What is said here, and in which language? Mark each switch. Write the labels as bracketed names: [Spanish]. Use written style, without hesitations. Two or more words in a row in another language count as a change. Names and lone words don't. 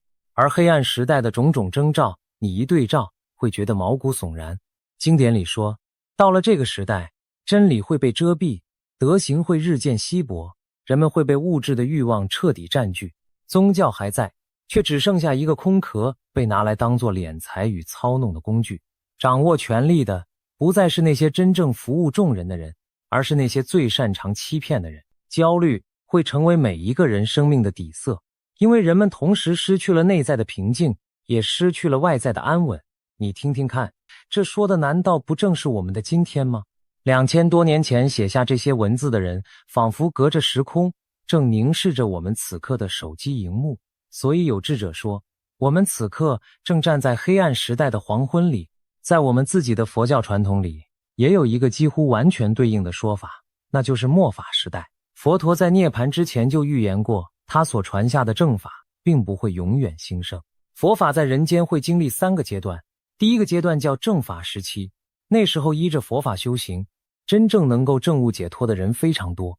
[Chinese] 而黑暗时代的種種徵兆，你一對照會覺得毛骨悚然。經典裡說，到了這個時代，真理會被遮蔽，德行會日漸稀薄，人們會被物質的慾望徹底佔據，宗教還在，卻只剩下一個空殼，被拿來當作斂財與操弄的工具。掌握權力的不再是那些真正服務眾人的人，而是那些最擅長欺騙的人。焦慮會成為每一個人生命的底色，因為人們同時失去了內在的平靜，也失去了外在的安穩。你听听看，這說的難道不正是我們的今天嗎？2000多年前寫下這些文字的人，仿佛隔着時空，正凝視着我們此刻的手機熒幕。所以有智者說，我們此刻正站在黑暗時代的黃昏裡。在我們自己的佛教傳統裡，也有一個幾乎完全對應的說法，那就是末法時代。佛陀在涅槃之前就預言過， 他所傳下的正法並不會永遠興盛。佛法在人間會經歷3個階段，第一個階段叫正法時期，那時候依着佛法修行，真正能夠證悟解脫的人非常多。